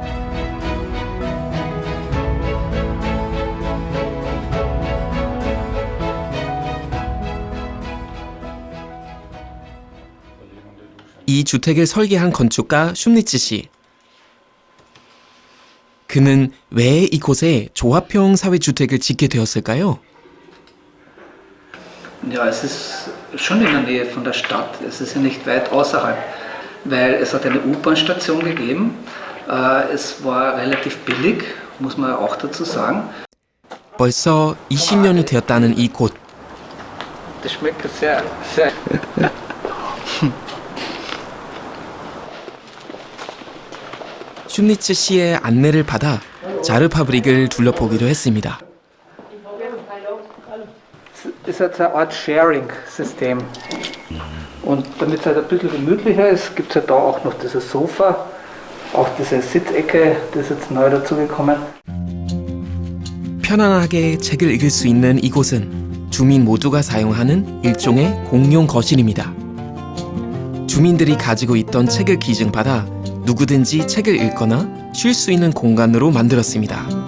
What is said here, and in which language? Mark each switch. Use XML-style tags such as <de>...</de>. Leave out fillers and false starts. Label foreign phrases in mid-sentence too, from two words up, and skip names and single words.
<ko>이 주택을 설계한 건축가 슈니츠 씨. 그는 왜 이곳에 조합형 사회주택을 짓게 되었을까요?</ko> <de>Ja, es ist schon in der Nähe von der Stadt. Es ist ja nicht weit außerhalb, weil es hat eine U-Bahn-Station gegeben. Es war relativ billig, muss man auch dazu sagen.</de> <ko>벌써 20년이 되었다는 이곳.</ko> <de>Das schmeckt sehr, sehr.</de> <ko>슈니츠 씨의 안내를 받아 자르파브릭을 둘러보기로 했습니다.</ko> <de>Es ist jetzt eine Art Sharing-System. Und damit es halt ein bisschen gemütlicher ist, gibt es halt da auch noch dieses Sofa, auch diese Sitzecke, das ist jetzt neu dazugekommen.</de> <ko>편안하게 책을 읽을 수 있는 이곳은 주민 모두가 사용하는 일종의 공용 거실입니다. 주민들이 가지고 있던 책을 기증받아 누구든지 책을 읽거나 쉴 수 있는 공간으로 만들었습니다.</ko>